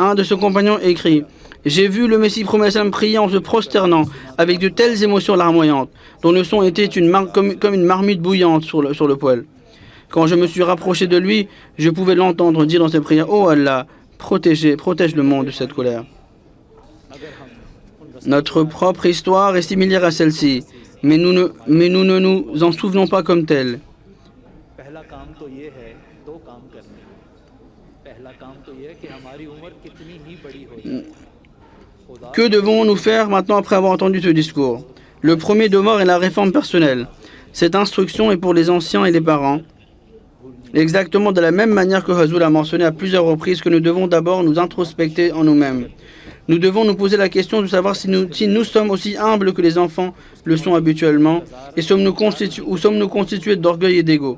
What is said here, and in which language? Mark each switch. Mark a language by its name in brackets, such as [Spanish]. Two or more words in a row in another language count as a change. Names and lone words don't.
[French] Un de ses compagnons écrit J'ai vu le Messie promet prier en se prosternant avec de telles émotions larmoyantes, dont le son était comme une marmite bouillante sur le poêle. Quand je me suis rapproché de lui, je pouvais l'entendre dire dans ses prières: « Oh Allah, protège le monde de cette colère. » Notre propre histoire est similaire à celle-ci, mais nous ne nous en souvenons pas comme telle. [Hindi] पहला काम तो ये है दो काम करने हैं। पहला काम तो ये है कि हमारी उम्र कितनी ही बड़ी हो जाए। [French] Que devons-nous faire maintenant après avoir entendu ce discours? Le premier devoir est la réforme personnelle. Cette instruction est pour les anciens et les parents. Exactement de la même manière que Hazoul a mentionné à plusieurs reprises que nous devons d'abord nous introspecter en nous-mêmes. Nous devons nous poser la question de savoir si nous sommes aussi humbles que les enfants le sont habituellement et sommes-nous constitués d'orgueil et d'ego.